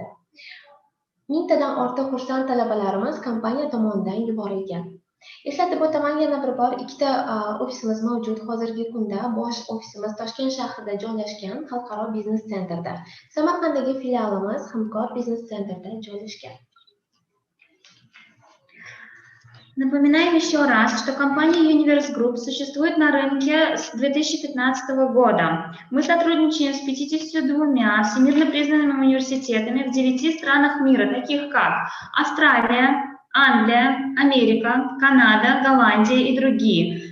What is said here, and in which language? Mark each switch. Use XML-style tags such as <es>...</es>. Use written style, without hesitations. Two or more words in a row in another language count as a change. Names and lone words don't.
<uz>1000 tadan ortiq kursant talabalarimiz kompaniya tomonidan yuborilgan. Eslatib o'taman, yana bir bor, ikkita ofisimiz mavjud. Hozirgi kunda bosh ofisimiz Toshkent shahrida joylashgan Xalqaro biznes centrda. Samarqanddagi filialimiz Hamkor biznes centrda joylashgan.</uz> <ru>Напоминаем еще раз, что компания Universe Group существует на рынке с 2015 года. Мы сотрудничаем с 52 всемирно признанными университетами в 9 странах мира, таких как Австралия, Англия, Америка, Канада, Голландия и другие.</ru>